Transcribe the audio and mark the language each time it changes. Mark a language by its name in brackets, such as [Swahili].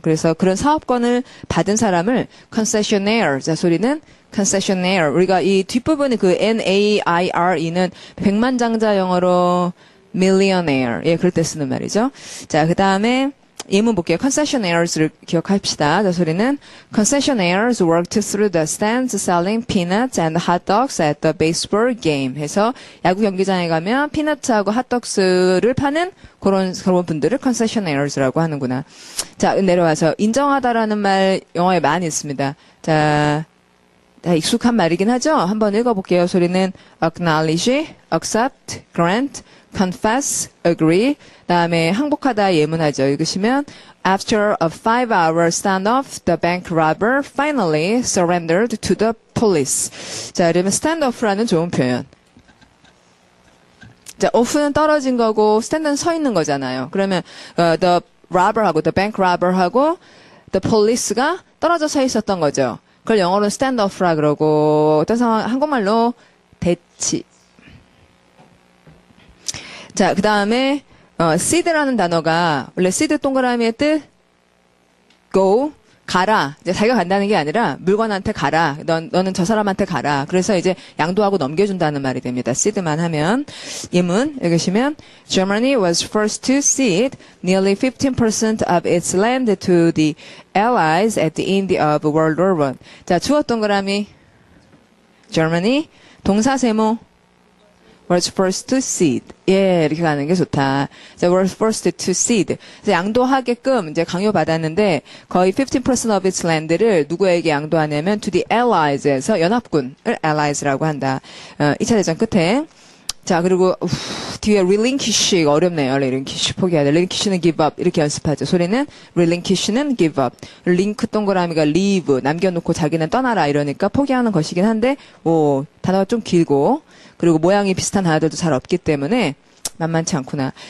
[Korean] 그래서 그런 사업권을 받은 사람을 concessionaire. 자, 소리는 concessionaire. 우리가 이 뒷부분이 그 N-A-I-R-E는 백만장자 영어로 millionaire. 예, 그럴 때 쓰는 말이죠. 자, 그다음에 예문 볼게요. concessionaires를 기억합시다. 자, 소리는 [English] concessionaires worked through the stands selling peanuts and hot dogs at the baseball game. [Korean] 해서 야구 경기장에 가면 피너츠하고 핫도그를 파는 그런 분들을 concessionaires라고 하는구나. 자, 내려와서 인정하다라는 말 영어에 많이 있습니다. 자, 다 익숙한 말이긴 하죠. 한번 읽어볼게요. 소리는 [English] acknowledge, accept, grant, confess, agree. [Korean] 다음에 항복하다 예문하죠. 읽으시면 [English] After a 5-hour standoff, the bank robber finally surrendered to the police. [Korean] 자, 그러면 standoff라는 좋은 표현. 자, off는 떨어진 거고 stand는 서 있는 거잖아요. 그러면 the robber하고 the bank robber하고 the police가 떨어져 서 있었던 거죠. 그걸 영어로 standoff라 그러고 어떤 상황 한국말로 대치. 자, 그 다음에, seed라는 단어가, 원래 seed 동그라미의 뜻, go, 가라. 이제 자기가 간다는 게 아니라, 물건한테 가라. 너는 저 사람한테 가라. 그래서 이제 양도하고 넘겨준다는 말이 됩니다. seed만 하면. 예문, 읽으시면, [English] Germany was first to cede nearly 15% of its land to the Allies at the end of World War I. [Korean] 자, 주어 동그라미, Germany, 동사 세모, [English] was first to cede. [Korean] 예, 이렇게 가는 게 좋다. 자, [English] was first to cede. [Korean] 그래서 양도하게끔 이제 강요받았는데 거의 15% [English] of its land [Korean] 를 누구에게 양도하냐면 [English] to the Allies [Korean] 에서 연합군을 Allies라고 한다. 2차 대전 끝에. 자, 그리고 뒤에 relinquish가 어렵네요. relinquish 포기하다. relinquish는 [English] give up [Korean] 이렇게 연습하죠. 소리는 relinquish는 [English] give up. [Korean] 링크 동그라미가 leave 남겨놓고 자기는 떠나라 이러니까 포기하는 것이긴 한데 단어가 좀 길고 그리고 모양이 비슷한 단어들도 잘 없기 때문에 만만치 않구나.